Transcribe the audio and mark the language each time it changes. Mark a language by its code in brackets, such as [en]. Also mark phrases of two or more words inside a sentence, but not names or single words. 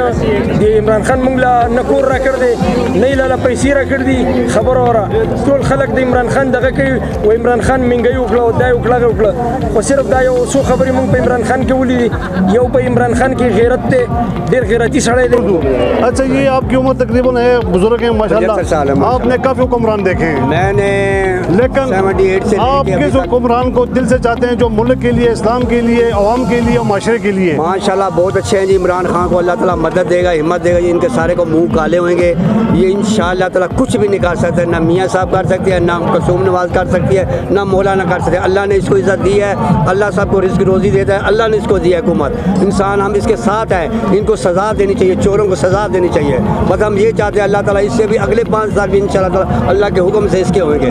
[ps] خان موږ لا نکور را کړ دې نه لاله پیسې را کړ دي خبره وره ټول خلک د عمران خان دغه کوي و عمران خان منګي وکړه او دا وکړه خو صرف دا یو څو خبرې موږ په عمران خان کې ولې یو په عمران خان کې غیرت ته ډېر غیرتی سړی دی [ur] اچھا یہ آپ کی عمر تقریباً ہے بزرگ ہیں ماشاءاللہ آپ نے کافی حکمران دیکھے ہیں میں نے لیکن 78 سے آپ کس حکمران کو دل سے چاہتے ہیں جو ملک کے لیے اسلام کے لیے عوام کے لیے اور معاشرے کے لیے ماشاءاللہ بہت اچھے ہیں جی عمران خان کو اللہ تعالیٰ مدد دے گا ہمت دے گا جی ان کے سارے کو منہ کالے ہوں گے یہ ان شاءاللہ تعالیٰ کچھ بھی نہیں کر سکتے نہ میاں صاحب کر سکتے ہیں نہ کلثوم نواز کر سکتی ہے نہ مولانا کر سکتے ہیں اللہ نے اس کو عزت دی ہے اللہ صاحب کو رزق روزی دیتا ہے اللہ نے اس کو دیا حکومت انسان ہم اس کے ساتھ ہیں ان کو سزا دینی چاہیے چوروں کو سزا دینی چاہیے بس ہم یہ چاہتے ہیں اللہ تعالیٰ اس سے بھی اگلے 5 سال بھی ان شاءاللہ تعالیٰ اللہ کے حکم سے اس کے ہوں گے